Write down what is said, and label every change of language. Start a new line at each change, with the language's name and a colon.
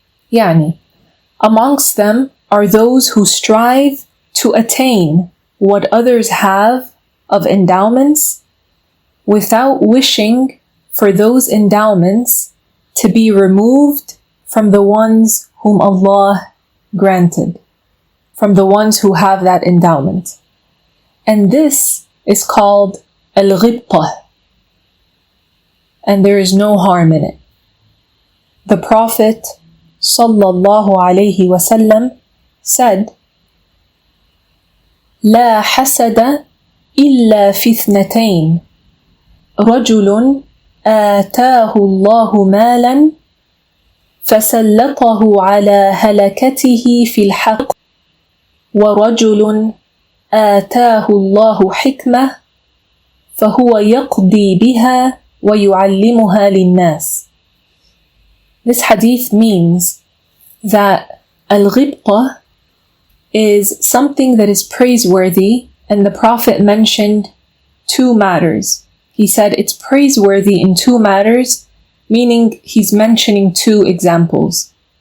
English: Yani, amongst them are those who strive to attain what others have of endowments without wishing for those endowments to be removed from the ones whom Allah granted, from the ones who have that endowment. And this is called 𝗬𝗃𝘃𝘁, and there is no harm in it. The Prophet ﷺ said,
Arabic: لا حسد إلا في اثنتين رجل آتاه الله مالا فسلطه على هلكته في الحق ورجل آتاه الله حكمة فهو يقضي بها ويعلمها للناس.
English: This hadith means that al-ghibta is something that is praiseworthy, and the Prophet mentioned two matters. He said it's praiseworthy in two matters, meaning he's mentioning two examples.